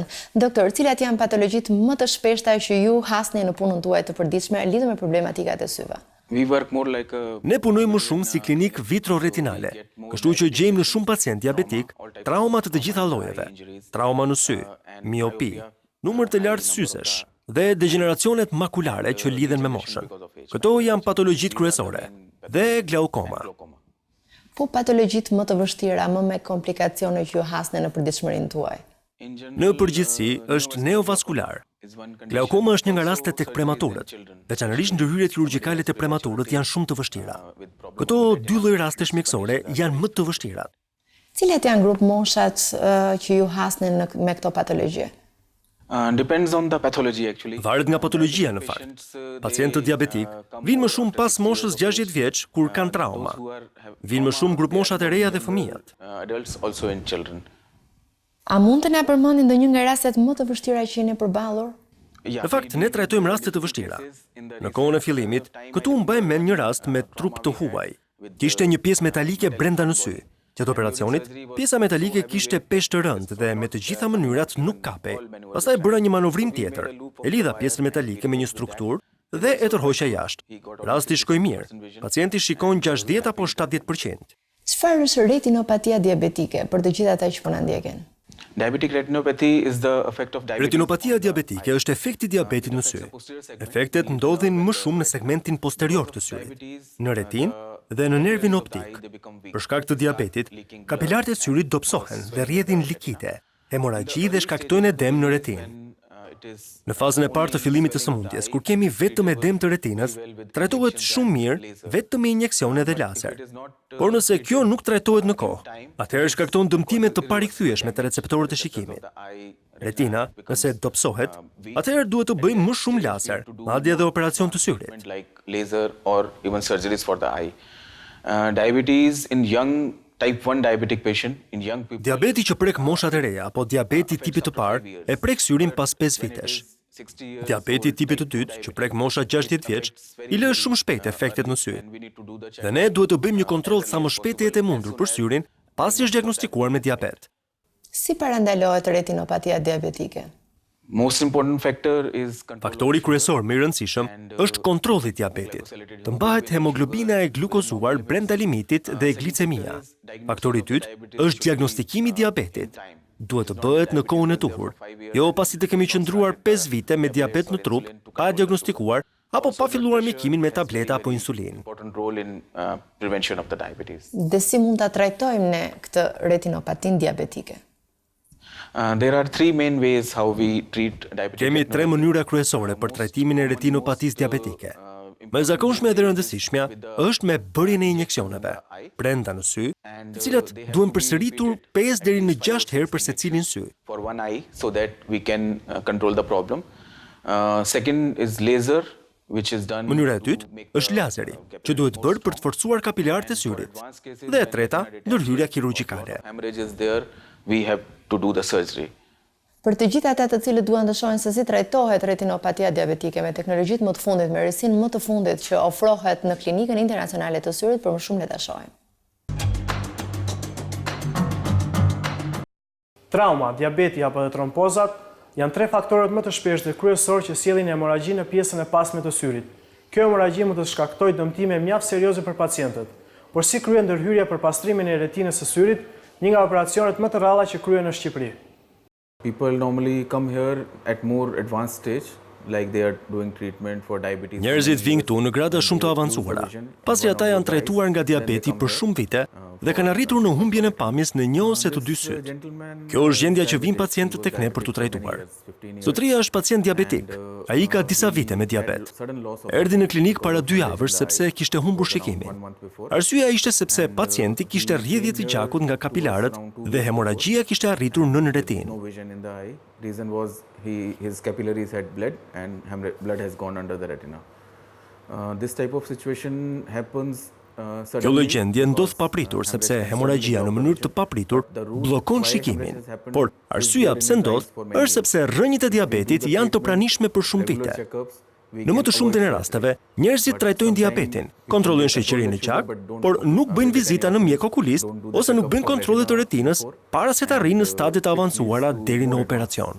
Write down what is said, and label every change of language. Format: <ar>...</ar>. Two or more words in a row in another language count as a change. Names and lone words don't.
<sq>Doktor, cilat janë patologjitë më të shpeshta që ju hasni në punën tuaj të përditshme lidhur me problematikat e syve?</sq> <en>We work more like a</en> <sq>Ne punojmë më shumë si klinik vitroretinale, kështu që gjejmë në shumë pacient diabetik trauma të gjitha llojeve, trauma në sy, miopi, numër të lartë syzesh dhe degeneracionet makulare që lidhen me moshën. Këto janë patologjitë kryesore dhe glaukoma. Po patologjitë më të vështira, më me komplikacione që ju hasne në përditshmërinë tuaj? Në përgjithësi është neovaskular. Glaukoma është një nga rastet tek prematurët. Veçanërisht ndërhyrjet kirurgjikale të prematurët janë shumë të vështira. Këto dy lloj rastesh mjekësore janë më të vështira. Cilat janë grup moshat që ju hasne me këto patologji?</sq> <en>Depends on the pathology actually.</en> <sq>Varet nga patologjia në fakt. Pacientët diabetik vinë më shumë pas moshës 60 vjeç kur kanë trauma. Vinë më shumë grup moshat e reja dhe fëmijët.</sq> <en>Adults also in children.</en> <sq>A mund të na përmendni ndonjë nga rastet më të vështira që jeni përballur? Në fakt, ne trajtojmë raste të vështira. Në kohën e fillimit, këtu mbaj mend një rast me trup të huaj. Kishte një pjesë metalike brenda në sy. Gjatë operacionit, pjesa metalike kishte peshë të rëndë dhe me të gjitha mënyrat nuk kapej. Pastaj bëra një manovrim tjetër. E lidha pjesën metalike me një strukturë dhe e tërhoqja jashtë. Rasti shkoi mirë. Pacienti shikon 60 apo 70%. Çfarë është retinopatia diabetike për të gjithë ata që po na ndjekin?</sq> <en>Diabetic retinopathy is the effect of diabetes.</en> <sq>Retinopatia diabetike është efekti i diabetit në sy. Efektet ndodhin më shumë në segmentin posterior të syrit, në retinë dhe në nervin optik. Për shkak të diabetit, kapilarët e syrit dobësohen dhe rrjedhin likide, hemoragji dhe shkaktojnë edem në retinë. Në fazën e parë të fillimit të sëmundjes, kur kemi vetëm edem të retinës, trajtohet shumë mirë vetëm me injeksione dhe laser. Por nëse kjo nuk trajtohet në kohë, atëherë shkakton dëmtime të parikthyeeshme të receptorët e shikimit. Retina, nëse dobësohet, atëherë duhet të bëjmë më shumë laser, madje edhe operacion të syrit.</sq> <en>Like laser or even surgeries for the eye. Diabetes in young type 1 diabetic patient in young people.</en> <sq>Diabeti që prek moshat e reja apo diabeti tipit të parë e prek syrin pas 5 vitesh. Diabeti tipit të dytë që prek mosha 60 vjeç i lë shumë shpejt efektet në sy. Dhe ne duhet të bëjmë një kontroll sa më shpejt e mundur për syrin pasi është diagnostikuar me diabet. Si parandalohet retinopatia diabetike?</sq> <en>Most important factor is</en> <sq>Faktori kryesor më i rëndësishëm është kontrolli i diabetit. Të mbahet hemoglobina e glukozuar brenda limitit dhe glicemia. Faktori i dytë është diagnostikimi i diabetit. Duhet të bëhet në kohën e duhur, jo pasi të kemi qëndruar 5 vite me diabet në trup, pa diagnostikuar apo pa filluar mjekimin me tableta apo insulinë.</sq> <en>important role in prevention of the diabetes.</en> <sq>Dhe si mund ta trajtojmë ne këtë retinopatin diabetike?</sq> <en>There are three main ways how we treat diabetic</en> <sq>Kemi 3 mënyra kryesore për trajtimin e retinopatisë diabetike. Më e zakonshme dhe rëndësishmja është me bërjen e injeksioneve brenda në sy, të cilat duhen përsëritur 5 deri në 6 herë për secilin sy.</sq> <en>for one eye so that we can control the problem. Second is laser, which is done.</en> <sq>Mënyra e dytë është lazeri, që duhet bërë për të forcuar kapilarët e syrit. Dhe e treta, ndërhyrja kirurgjikale.</sq> <en>Hemorrhage is there, we have to do the surgery.</en> <sq>Për të gjithë ata të cilët duan të shohin se si trajtohet retinopatia diabetike me teknologjitë më të fundit, me rësinë më të fundit që ofrohet në klinikën internacionale të syrit, për më shumë le ta shohim. Trauma, diabeti apo dhe trompozat janë 3 faktorët më të shpeshtë dhe kryesorë që sjellin hemoragji në pjesën e pasme të syrit. Kjo hemoragji mund të shkaktojë dëmtime mjaft serioze për pacientët. Por si kryen ndërhyrja për pastrimin e retinës së syrit, një nga operacionet më të rralla që kryen në Shqipëri.</sq> <en>People normally come here at more advanced stage, like they are doing treatment for diabetes.</en> <sq>Njerëzit vinë këtu në grada shumë të avancuara, pasi ata janë trajtuar nga diabeti për shumë vite dhe kanë arritur në humbjen e pamjes në 1 ose të 2 syt. Kjo është gjendja që vinë pacientët tek ne për tu trajtuar. Zotria është pacient diabetik. Ai ka disa vite me diabet. Erdhi në klinik para 2 javësh sepse kishte humbur shikimin. Arsyeja ishte sepse pacienti kishte rrjedhje të gjakut nga kapilarët dhe hemoragjia kishte arritur në retinë.</sq> <en>No vision in the eye. Reason was his capillaries had bled and blood has gone under the retina. This type of situation happens</en> <sq>Kjo lloj gjendje ndodh papritur sepse hemoragjia në mënyrë të papritur bllokon shikimin. Por arsyeja pse ndodh është sepse rrënjët e diabetit janë të pranishme për shumë vite. Në më të shumtën e rasteve, njerëzit trajtojnë diabetin, kontrollojnë sheqerinë në qak, por nuk bëjnë vizita në mjek okulist ose nuk bëjnë kontrolle të retinës para se të arrijnë në stadie të avancuara deri në operacion.</sq>